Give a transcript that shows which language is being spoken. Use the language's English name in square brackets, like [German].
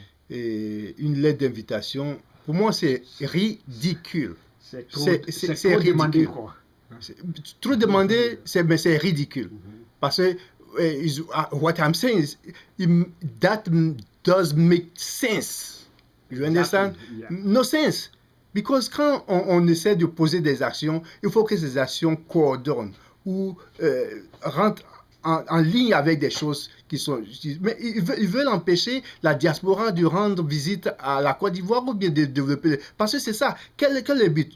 [French] Et une lettre d'invitation, pour moi c'est ridicule. C'est trop demandé, quoi. Trop demandé, mais c'est ridicule. Parce que [English] what I'm saying is that does make sense. You understand? Yeah. No sense. Because [French] quand on essaie de poser des actions, il faut que ces actions coordonnent ou rentrent en ligne avec des choses qui sont... Mais ils veulent empêcher la diaspora de rendre visite à la Côte d'Ivoire ou bien de développer... Parce que c'est ça. Quel est le but?